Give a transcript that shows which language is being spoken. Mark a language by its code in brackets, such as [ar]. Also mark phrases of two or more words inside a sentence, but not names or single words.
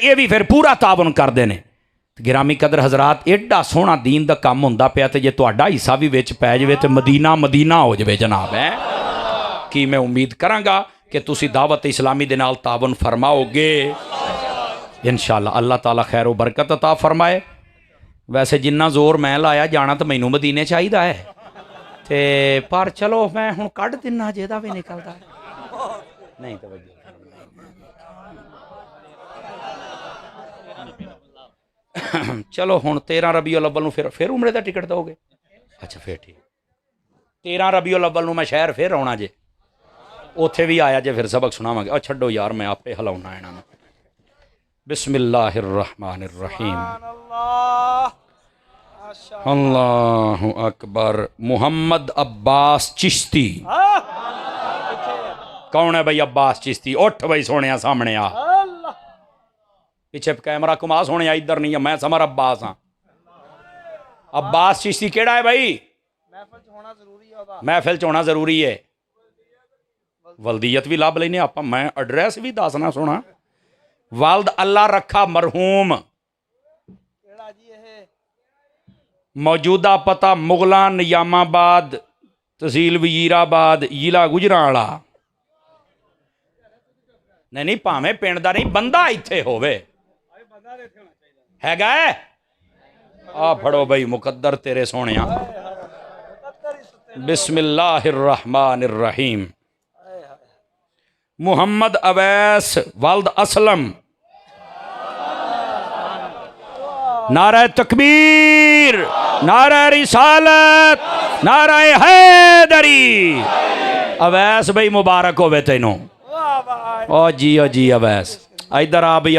[pa] یہ بھی فیر پورا تعاون کردے نے۔ گرامی قدر حضرات، ایڈا سوہنا دین دا کم ہندا پیا تے جے تہاڈا حصہ بھی وچ پے جاوے تے مدینہ مدینہ ہو جاوے جناب ہے. باقی میں امید کرانگا کہ تسی دعوت اسلامی دے نال تعاون فرماؤگے ان شاء اللہ. [ur] اللہ تعالیٰ خیر و برکت عطا فرمائے. [pa] ویسے جنا زور میں لایا جانا تو مینوں مدینے چاہیدا ہے تے پر چلو میں ہن کڈھ دینا جیدا بھی نکلدا نہیں تو چلو ہن 13 ربیع الاول نوں فیر عمرے دا ٹکٹ دوگے? اچھا فیر ٹھیک 13 ربیع الاول نوں میں شہر فیر آؤنا جے، اوتھے بھی آیا جے، فیر سبق سناواں گے. اور چھڈو یار میں آپے ہلاؤنا انہاں نوں. [ar] बिस्मिल्लाहिर्रहमानिर्रहीम। الله أكبر. [pa] मुहम्मद अब्बास चिश्ती। کون ہے بھائی عباس چشتی؟ اٹھ بھائی سوہنے سامنے آ، پچھے کیمرہ گھما سوہنے، ادھر نہیں ہے، میں ثمر عباس ہاں. عباس چشتی کیڑا ہے بھائی? محفل چ ہونا ضروری ہے. ولدیت بھی لبھ لینے آپ، میں ایڈریس بھی دسنا سنا. والد اللہ رکھا مرحوم، موجودہ پتہ مغلاں نیام آباد, تحصیل وزیرآباد، ضلع گوجرانوالہ. نہیں بھاویں پنڈ دا نہیں، بندہ اتھے ہووے ہیگا ہے. آ پھڑو بھائی مقدر تیرے سوہنے. बिस्मिल्लाहिर्रहमानिर्रहीम। मुहम्मद अवैस वालद असलम। [ur] نعرۂ تکبیر، نعرۂ رسالت، نعرۂ حیدری. [pa] اویس بھائی مبارک ہووے تینوں. او جی اویس ادھر آ بھائی.